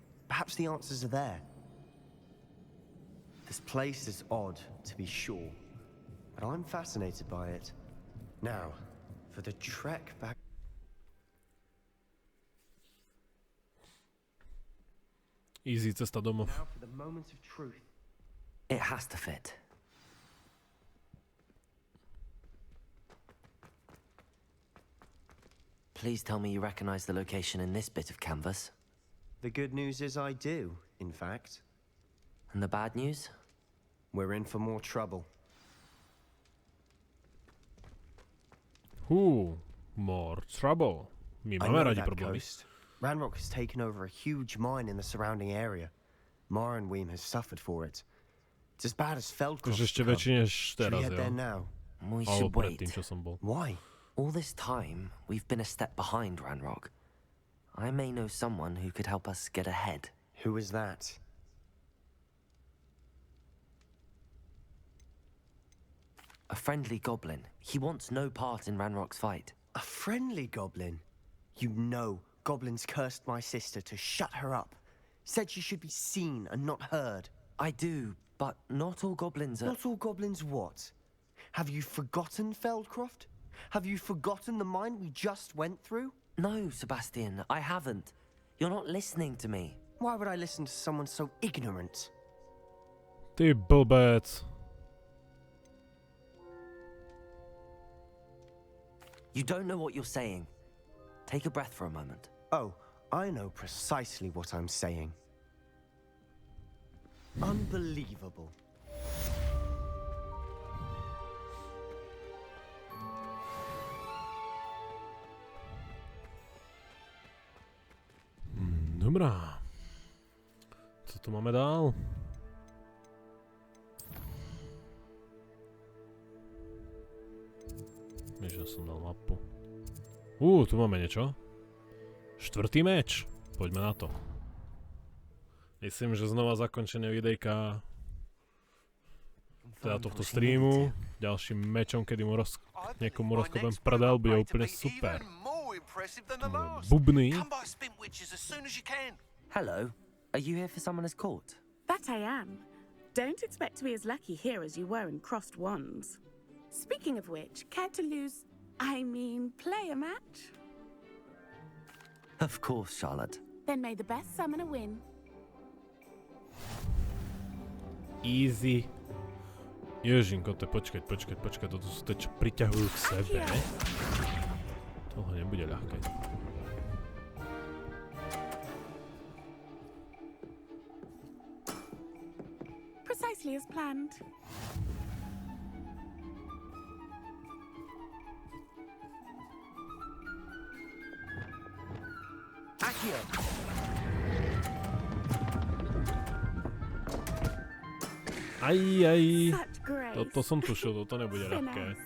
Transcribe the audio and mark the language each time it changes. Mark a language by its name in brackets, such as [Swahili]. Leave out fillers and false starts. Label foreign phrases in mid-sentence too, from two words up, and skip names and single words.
[English] Perhaps the answers are there. This place is odd, to be sure, but I'm fascinated by it. Now, for the trek back... [Slovak] Easy cesta domov. [English] Now for the moment of truth. It has to fit. Please tell me you recognize the location in this bit of canvas. The good news is I do, in fact. And the bad news? We're in for more trouble. More trouble. My I [Slovak] máme [English] know [Slovak] radi [English] that [Slovak] problémy. [English] coast. Ranrock has taken over a huge mine in the surrounding area. Marrenweem has suffered for it. It's as bad as Feldcroft. [Slovak] Akože ešte väčšie než [English] Should we [Slovak] teraz, [English] head there [Slovak] jo. [English] now? We [Slovak] Alebo [English] should wait. [Slovak] predtým, čo som bol. [English] Why? All this time, we've been a step behind Ranrock. I may know someone who could help us get ahead. Who is that? A friendly goblin. He wants no part in Ranrock's fight. A friendly goblin? You know, goblins cursed my sister to shut her up. Said she should be seen and not heard. I do, but not all goblins are... Not all goblins what? Have you forgotten Feldcroft? Have you forgotten the mine we just went through? No, Sebastian, I haven't. You're not listening to me. Why would I listen to someone so ignorant? [Slovak] Ty blbec. [English] You don't know what you're saying. Take a breath for a moment. Oh, I know precisely what I'm saying. Unbelievable. [Slovak] Dobrá. [Czech] Co tu máme dál? Víš, že som dal mapu. [Slovak] Tu máme niečo. 4. meč. Poďme na to. Myslím, že znova zakončenie videjka teda tohto streamu. Ďalším mečom, kedy mu niekomu rozkopem prdel, bude úplne super. Bubny. [English] Hello. Are you here for Summoner's Court? That I am. Don't expect to be as lucky here as you were in Crossed Wands. Speaking of which, care to play a match? Of course, Charlotte. Then may the best summoner win. Easy. [Slovak] Ježinko, počkať, toto sú tie, čo priťahujú k sebe. Toho nebude ľahké. [English] Precisely as planned. Accio! [Slovak] Aj. Toto som tušil, toto nebude ľahké.